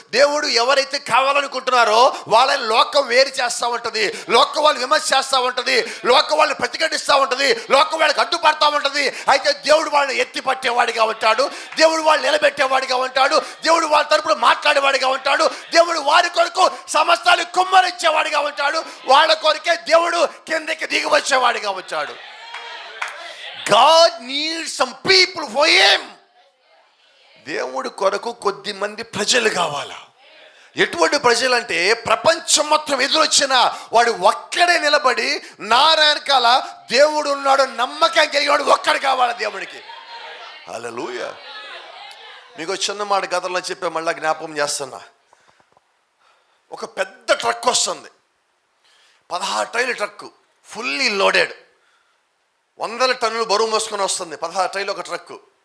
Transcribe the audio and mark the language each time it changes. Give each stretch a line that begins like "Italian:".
Telugu: దేవుడు ఎవరైతే కావాలనుకుంటున్నారో వాళ్ళని లోకం వేరు చేస్తూ ఉంటుంది, లోకం వాళ్ళు విమర్శ చేస్తూ ఉంటుంది, లోకం వాళ్ళని ప్రతిఘటిస్తూ ఉంటుంది, లోకం వాళ్ళకి అడ్డుపడతా ఉంటుంది. అయితే దేవుడు వాళ్ళని ఎత్తి పట్టేవాడిగా ఉంటాడు, దేవుడు వాళ్ళు నిలబెట్టేవాడిగా ఉంటాడు, దేవుడు వాళ్ళ తరపున మాట్లాడేవాడిగా ఉంటాడు, దేవుడు వారి కొరకు సమస్తాన్ని కుమ్మరించేవాడిగా ఉంటాడు, వాళ్ళ కొరకే దేవుడు కిందకి దిగి వచ్చేవాడిగా ఉంటాడు.
English: God needs some people for him.
Telugu: దేవుడి కొరకు కొద్ది మంది ప్రజలు కావాలా. ఎటువంటి ప్రజలు అంటే, ప్రపంచం మొత్తం ఎదురొచ్చిన వాడు ఒక్కడే నిలబడి నారాయణకాల దేవుడు ఉన్నాడు నమ్మకం కలిగినాడు ఒక్కడు కావాలి దేవుడికి. హల్లెలూయా. మీకు చిన్న మాట గతంలో చెప్పే మళ్ళీ జ్ఞాపకం చేస్తున్నా. ఒక పెద్ద ట్రక్ వస్తుంది, 16 టైర్ల ట్రక్, ఫుల్లీ లోడెడ్, 100 టన్నులు బరువు మోసుకొని వస్తుంది. 16 టైర్లు ఒక ట్రక్కు.